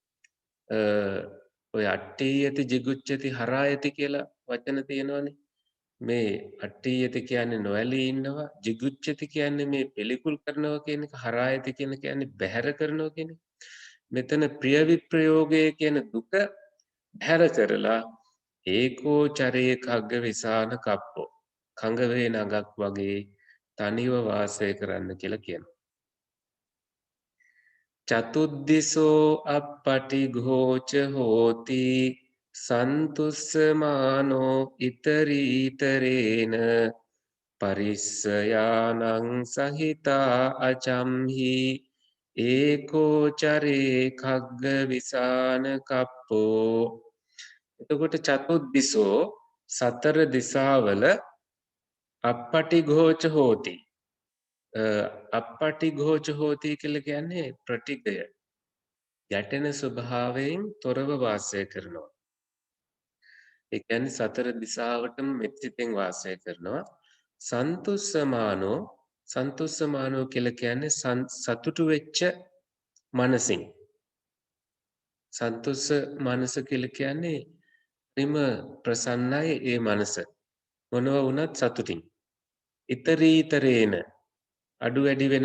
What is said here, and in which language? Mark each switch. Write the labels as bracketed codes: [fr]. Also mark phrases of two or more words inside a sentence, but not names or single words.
[si] ඔය [pi] අට්ඨියති jigucchati හරායති [si] කියලා වචන තියෙනවනේ මේ අට්ඨියති කියන්නේ නොඇලී ඉන්නවා jigucchati කියන්නේ මේ පිළිකුල් කරනවා කියන එක හරායති කියන්නේ බැහැර කරනවා කියන මෙතන ප්‍රිය විප්‍රයෝගය කියන දුක බැහැර කරලා [pi] ඒකෝ චරේ කග්ග විසාන කප්පෝ [si] කඟ වේ නගක් වගේ තනිව වාසය කරන්න කියලා කියනවා [pi] චතුද්දිසෝ අප්පටිඝෝච හෝති සන්තුස්සමානෝ ඉතරීතරේන පරිස්සයානං සහිතා අචම්හි ඒකෝ චරේ කග්ග විසාන කප්පෝ [si] එතකොට චතුද්දිසෝ සතර දිසාවල [pi] අප්පටිඝෝච හෝති අප්පටිඝෝච හෝති [si] කියලා කියන්නේ ප්‍රතිගය ගැටෙන ස්වභාවයෙන් තොරව වාසය කරනවා ඒ කියන්නේ සතර දිසාවටම මෙත්සිතෙන් වාසය කරනවා සන්තුස්සමානෝ කියලා කියන්නේ සතුටු වෙච්ච මනසින් සන්තුස්ස මනස කියලා කියන්නේ ප්‍රිම ප්‍රසන්නයි ඒ මනස මොනවා වුණත් සතුටින් ඉතරීතරේන අඩු වැඩි වෙන